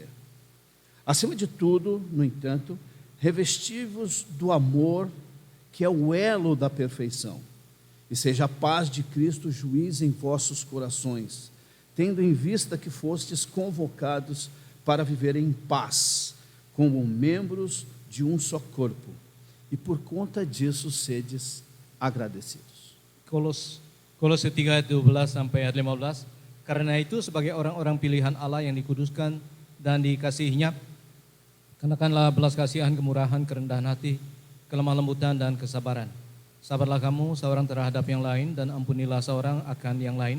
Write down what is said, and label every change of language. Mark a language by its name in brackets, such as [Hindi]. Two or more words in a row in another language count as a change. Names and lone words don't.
[Portuguese] Acima de tudo, no entanto, revesti-vos do amor, que é o elo da perfeição, e seja a paz de Cristo juiz em vossos corações, tendo em vista que fostes convocados para viver em paz, como membros de um só corpo, e por conta disso sedes agradecidos. [Indonesian] Kolose 3 ayat 12 sampai ayat 15. Karena itu sebagai orang-orang pilihan Allah yang dikuduskan dan dikasihinya, kenakanlah belas kasihan, kemurahan, kerendahan hati, kelemah lembutan dan kesabaran. Sabarlah kamu seorang terhadap yang lain dan ampunilah seorang akan yang lain.